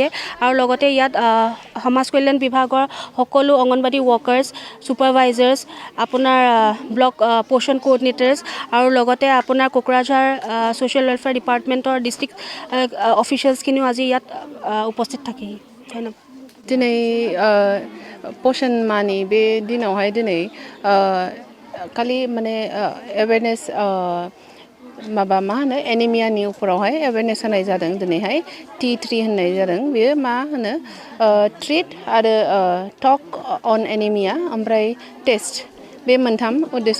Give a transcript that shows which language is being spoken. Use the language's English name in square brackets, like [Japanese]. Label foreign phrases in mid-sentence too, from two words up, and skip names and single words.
[Assamese] আৰু লগতে ইয়াত সমাজ কল্যাণ বিভাগৰ সকলো অংগনবাড়ী ৱৰ্কাৰ্ছ, ছুপাৰভাইজাৰ্ছ, আপোনাৰ ব্লক পোষণ কোঅৰ্ডিনেটাৰ্ছ আৰু লগতে আপোনাৰ কোকৰাঝাৰ ছ'চিয়েল ৱেলফেয়াৰ ডিপাৰ্টমেণ্টৰ ডিষ্ট্ৰিক্ট অফিচিয়েলছখিনিও আজি ইয়াত উপস্থিত থাকেহি। ধন্যবাদ। [Bodo] दिनै पोषण मानि बे दिनावहाय दिनै खालि माने एवेरनेस माबा मा होनो एनिमियानि उपरावहाय एवेरनेस होनाय जादों। दिनैहाय T3 होननाय जादों। बेयो मा होनो ट्रिट आरो [English] talk on anemia [Bodo] ओमफ्राय टेस्ट, बे मोनथाम उद्देश्य।